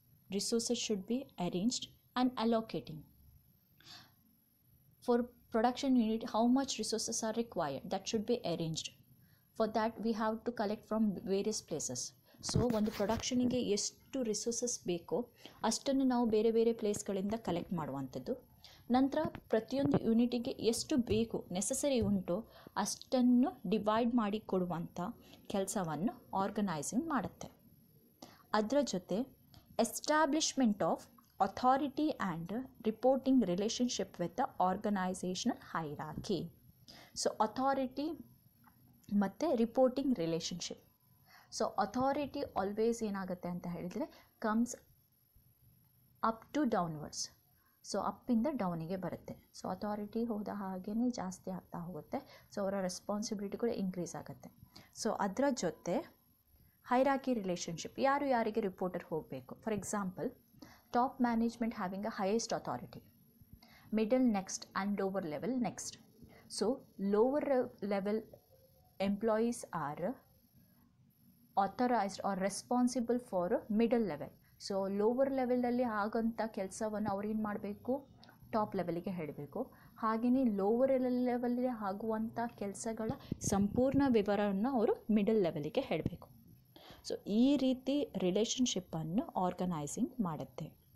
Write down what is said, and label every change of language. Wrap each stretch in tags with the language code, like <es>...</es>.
<en>Resources should be arranged and allocating. For production unit, how much resources are required, that should be arranged. For that we have to collect from various places.</en> <kn>So ಒಂದು ಪ್ರೊಡಕ್ಷನಿಗೆ ಎಷ್ಟು resources ಬೇಕೋ ಅಷ್ಟನ್ನು ನಾವು ಬೇರೆ ಬೇರೆ ಪ್ಲೇಸ್ಗಳಿಂದ collect ಮಾಡುವಂಥದ್ದು. ನಂತರ ಪ್ರತಿಯೊಂದು ಯೂನಿಟಿಗೆ ಎಷ್ಟು ಬೇಕು ನೆಸಸರಿ ಉಂಟೋ ಅಷ್ಟನ್ನು ಡಿವೈಡ್ ಮಾಡಿ ಕೊಡುವಂಥ ಕೆಲಸವನ್ನು ಆರ್ಗನೈಸಿಂಗ್ ಮಾಡುತ್ತೆ. ಅದರ ಜೊತೆ</kn> <en>Establishment of authority and reporting relationship with the organisational hierarchy.</en> <kn>So authority ಮತ್ತು reporting relationship.</kn> <en>so authority always</en> <kn>ಏನಾಗುತ್ತೆ ಅಂತ ಹೇಳಿದರೆ</kn> <en>Comes up to downwards.</en> <kn>So ಅಪ್ಪಿಂದ ಡೌನಿಗೆ ಬರುತ್ತೆ. ಸೊ ಅಥಾರಿಟಿ ಹೋದ ಹಾಗೇ ಜಾಸ್ತಿ ಆಗ್ತಾ ಹೋಗುತ್ತೆ. ಸೊ ಅವರ ರೆಸ್ಪಾನ್ಸಿಬಿಲಿಟಿ ಕೂಡ ಇನ್ಕ್ರೀಸ್ ಆಗುತ್ತೆ. ಸೊ ಅದರ ಜೊತೆ ಹೈರಾರ್ಕಿ ರಿಲೇಷನ್ಶಿಪ್, ಯಾರು ಯಾರಿಗೆ ರಿಪೋರ್ಟರ್ ಹೋಗಬೇಕು.</kn> <en>For example, top management having a highest authority, middle next and lower level next. So lower level employees are authorized or responsible for middle level.</en> <kn>So lower ಲೆವೆಲಲ್ಲಿ ಆಗೋಂಥ ಕೆಲಸವನ್ನು ಅವ್ರು ಏನು ಮಾಡಬೇಕು, ಟಾಪ್ ಲೆವೆಲಿಗೆ ಹೇಳಬೇಕು. ಹಾಗೆಯೇ ಲೋವರ್ ಲೆವೆಲಲ್ಲಿ ಆಗುವಂಥ ಕೆಲಸಗಳ ಸಂಪೂರ್ಣ ವಿವರವನ್ನು ಅವರು ಮಿಡಲ್ ಲೆವೆಲಿಗೆ ಹೇಳಬೇಕು. ಸೊ ಈ ರೀತಿ ರಿಲೇಷನ್ಶಿಪ್ಪನ್ನು ಆರ್ಗನೈಸಿಂಗ್ ಮಾಡುತ್ತೆ.</kn>